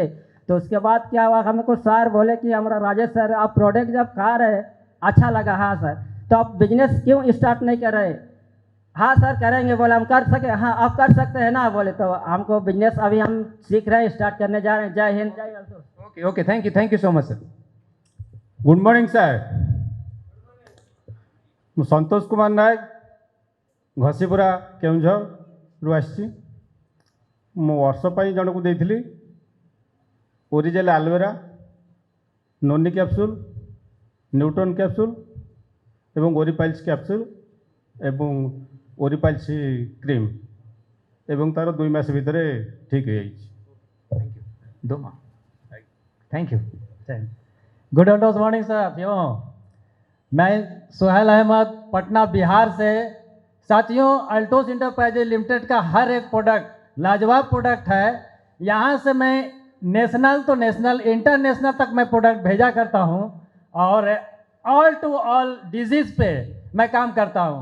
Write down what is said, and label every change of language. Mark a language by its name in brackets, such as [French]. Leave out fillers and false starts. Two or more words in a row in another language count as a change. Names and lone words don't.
[Hindi] तो उसके बाद क्या हुआ, हमको सर बोले कि हमारा राजेश सर आप प्रोडक्ट जब खा रहे अच्छा लगा। हाँ सर, तो आप बिजनेस क्यों स्टार्ट नहीं कर रहे? हाँ सर करेंगे। बोले हम कर सके? हाँ आप कर सकते हैं ना। बोले तो हमको बिजनेस अभी हम सीख रहे हैं, स्टार्ट करने जा रहे हैं। जय हिंद, जय आल्टोस। [English] okay okay, thank you so much sir. good morning sir, [Odia] ମୁଁ ସନ୍ତୋଷ କୁମାର ନାୟକ ଘସିପୁରା କେଉଁଝରରୁ ଆସିଛି। ମୁଁ ବର୍ଷ ପାଇଁ ଜଣକୁ ଦେଇଥିଲି [English] original aloe vera, [Odia] ନୋନି କ୍ୟାପ୍ସୁଲ୍, ନ୍ୟୁଟ୍ରନ୍ କ୍ୟାପ୍ସୁଲ୍ ଏବଂ ଓରିପାଇଲ୍ସ କ୍ୟାପ୍ସୁଲ୍ ଏବଂ ଓରିପାଇଲ୍ସ କ୍ରିମ୍, ଏବଂ ତାର 2 ମାସ ଭିତରେ ଠିକ୍ ହେଇଯାଇଛି। [English] thank you. good Altos morning [Hindi] साथियों, मैं सुहेल अहमद पटना बिहार से। साथियों, अल्टोस इंटरप्राइजेज लिमिटेड का हर एक प्रोडक्ट लाजवाब प्रोडक्ट है। यहाँ से मैं नेशनल तो नेशनल इंटरनेशनल तक मैं प्रोडक्ट भेजा करता हूँ और [English] all to all disease [Hindi] पे मैं काम करता हूँ।